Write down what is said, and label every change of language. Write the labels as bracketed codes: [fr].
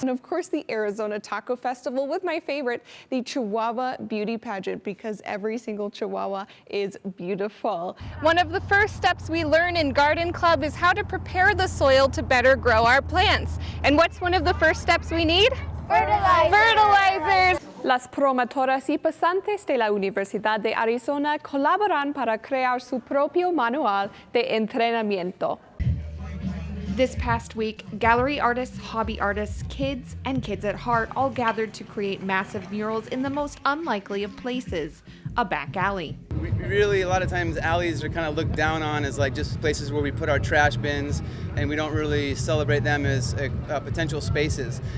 [en] And of course, the Arizona Taco Festival with my favorite, the Chihuahua Beauty Pageant, because every single Chihuahua is beautiful. One of the first steps we learn in Garden Club is how to prepare the soil to better grow our plants. And what's one of the first steps we need? Fertilizers! [es] Las promotoras y pasantes de la Universidad de Arizona colaboran para crear su propio manual de entrenamiento. [en] This past week, gallery artists, hobby artists, kids, and kids at heart all gathered to create massive murals in the most unlikely of places, a back alley. Really, a lot of times alleys are kind of looked down on as like just places where we put our trash bins, and we don't really celebrate them as potential spaces.